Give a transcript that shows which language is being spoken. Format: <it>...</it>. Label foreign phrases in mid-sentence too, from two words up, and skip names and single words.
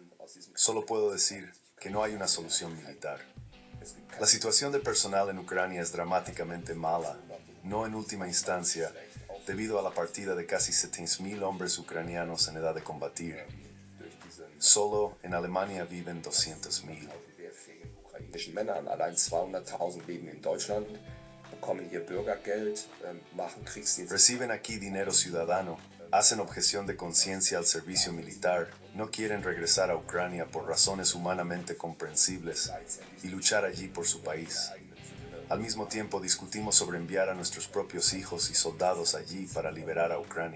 <es>Solo puedo decir que no hay una solución militar. La situación del personal en Ucrania es dramáticamente mala, no en última instancia, debido a la partida de casi 70.000 hombres ucranianos en edad de combatir. Solo en Alemania viven 200.000.</es> <de>ukrainischen Männern, allein 200.000 leben in Deutschland, bekommen hier Bürgergeld, machen Kriegsdienst.</de> <es>Reciben aquí dinero ciudadano, hacen objeción de conciencia al servicio militar, no quieren regresar a Ucrania por razones humanamente comprensibles y luchar allí por su país. Al mismo tiempo discutimos sobre enviar a nuestros propios hijos y soldados allí para liberar a Ucrania.</es>